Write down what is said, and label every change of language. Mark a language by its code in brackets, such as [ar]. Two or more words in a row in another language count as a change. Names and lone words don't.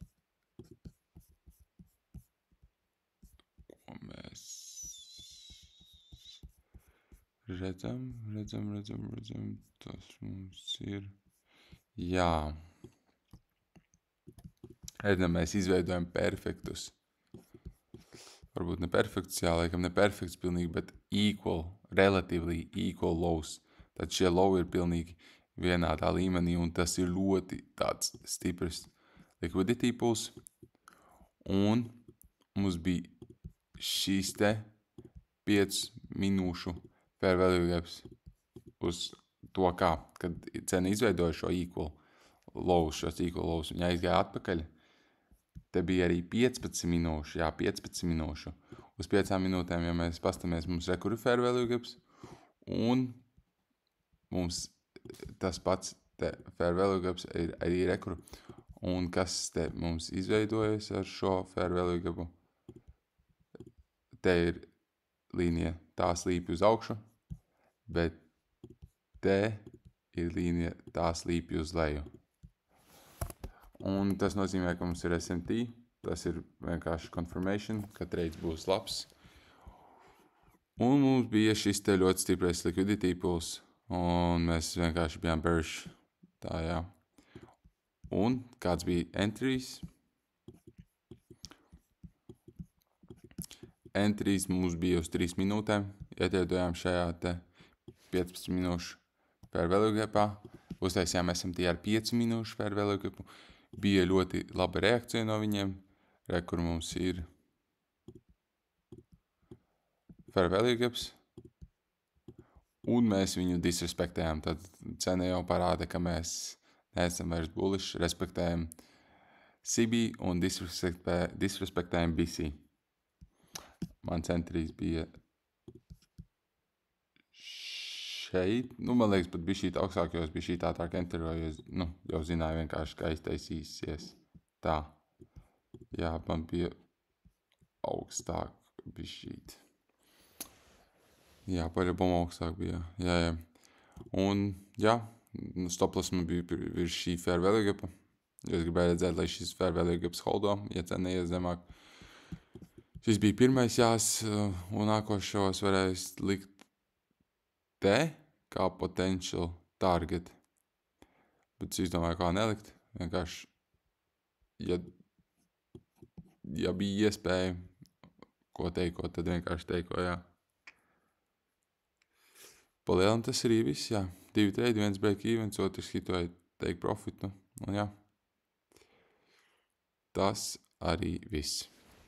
[lv] Ko mēs redzam. Tas mums ir. Jā. Redzam, mēs izveidojam perfektus. Varbūt ne perfekts, jā, laikam ne perfekts pilnīgi, bet [en] relatively equal lows. [lv] Tad šie low ir pilnīgi vienādā līmenī, un tas ir ļoti tāds stiprs [en] liquidity pools. [lv] Un mums bija šīs te 5 minūšu [en] fair value gaps [lv] uz to kā, kad cena izveidoja šo [en] equal lows, [lv] viņa aizgāja atpakaļ. Te bija arī 15 minūšu. Uz 5 minūtēm, ja mēs pastamies, mums rekur [en] fair value gaps, [lv] un mums tas pats te [en] fair value gaps [lv] ir arī rekur. Un kas te mums izveidojas ar šo [en] fair value gapu? [lv] Te ir līnija, tā slīpj uz augšu, bet te ir līnija, tā slīpj uz leju. Un tas nozīmē, ka mums ir SMT, tas ir vienkārši confirmation, ka trades būs labs. Un mums bija šis te ļoti stiprais [en] liquidity pools, [lv] un mēs vienkārši bijām bearish. Tā, jā. Un kāds bija entries? Entries mums bija uz 3 minūtēm, ietriedojām šajā te 15 minūšu [en] fair value gapā, [lv] uztaisījām SMT ar 5 minūšu [en] fair value gapu. [lv] Bija ļoti laba reakcija no viņiem, kur mums ir [en] fair value gaps, [lv] un mēs viņu disrespektējām. Tad cena jau parāda, ka mēs neesam vairs bullish, respektējam CB un disrespektējam BC. Mans entries bija šeit, man liekas, pat bija šīt augstāk, jo es biju šīt ātrāk enteroju, jau zināju vienkārši, kā iztaisīsies. Tā. Jā, man bija augstāk bija šīt. Jā, paļabam augstāk bija. Jā. Un, jā, stoplas man bija virs šī [en] fair value gapa. [lv] Es gribēju redzēt, lai šis [en] fair value gaps [lv] holdo, ja cena neies zemāk. Šis bija pirmais jās, un nākošos varēs likt te kā [en] potential target. [lv] Bet es domāju, kā nelikt. Vienkārši, ja bija iespēja ko teiko, tad vienkārši teiko, jā. Palielam tas arī viss, jā. [en] 2 trade, 1 break evens, [lv] otrs hitoja [en] take profitu, [lv] un jā. Tas arī viss.